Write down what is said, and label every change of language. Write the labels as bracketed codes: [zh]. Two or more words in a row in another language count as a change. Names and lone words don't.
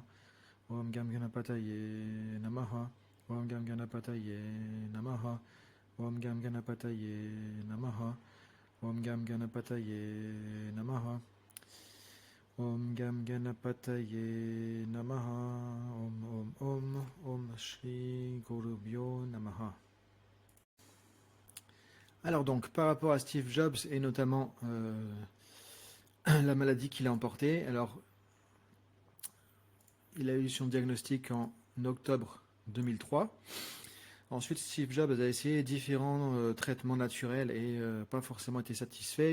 [sa] Om Gam Ganapataye Namaha. Om Gam Ganapataye Namaha. Om Gam Ganapataye Namaha. Om Gam Ganapataye Namaha. Om Gam Ganapataye Namaha. Om Shri Gurubhyo Namaha. [fr] Alors donc, par rapport à Steve Jobs et notamment la maladie qu'il a emportée, alors il a eu son diagnostic en octobre 2003. Ensuite, Steve Jobs a essayé différents traitements naturels et pas forcément été satisfait.